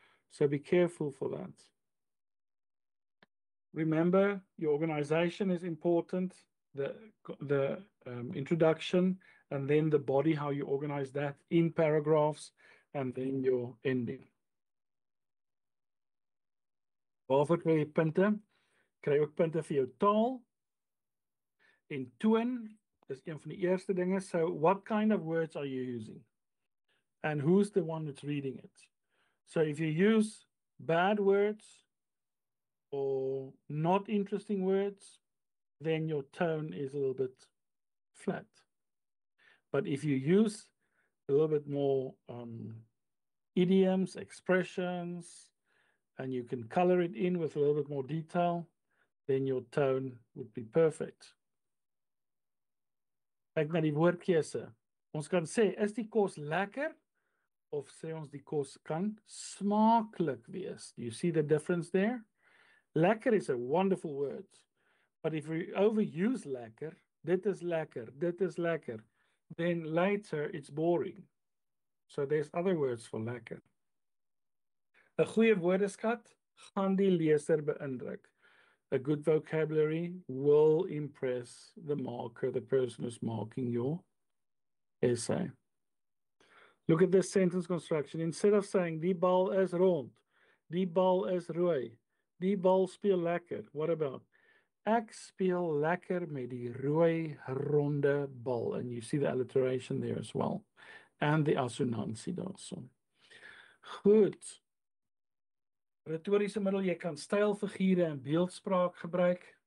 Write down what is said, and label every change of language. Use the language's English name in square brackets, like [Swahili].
[English] So be careful for that. Remember, your organization is important, the introduction, and then the body, how you organize that in paragraphs, and then your ending. [Afrikaans] Waarvoor kry jy punte? Kry ook punte vir jou taal. En toon is een van die eerste dinge. [English] So what kind of words are you using? And who's the one that's reading it? So if you use bad words or not interesting words, then your tone is a little bit flat. But if you use a little bit more idioms, expressions, and you can color it in with a little bit more detail, then your tone would be perfect. [Afrikaans] Kyk na die woordkeuse. Ons kan sê, is die kos lekker? Of sê ons die kos kan smaaklik wees? [English] Do you see the difference there? Lekker is a wonderful word. But if we overuse lekker, [Afrikaans] dit is lekker, [English] then later it's boring. So there's other words for lekker. [Afrikaans] 'n goeie woordeskat gaan die leser beïndruk. [English] A good vocabulary will impress the marker, the person who's marking your essay. Look at this sentence construction. Instead of saying, [Afrikaans] die bal is rond, die bal is rooi, die bal speel lekker. [English] What about, [Afrikaans] ek speel lekker met die rooi ronde bal. [English] And you see the alliteration there as well. And the assonansie daarso. [Afrikaans] Goed. Retoriese middel, jy kan stylfigure en beeldspraak gebruik.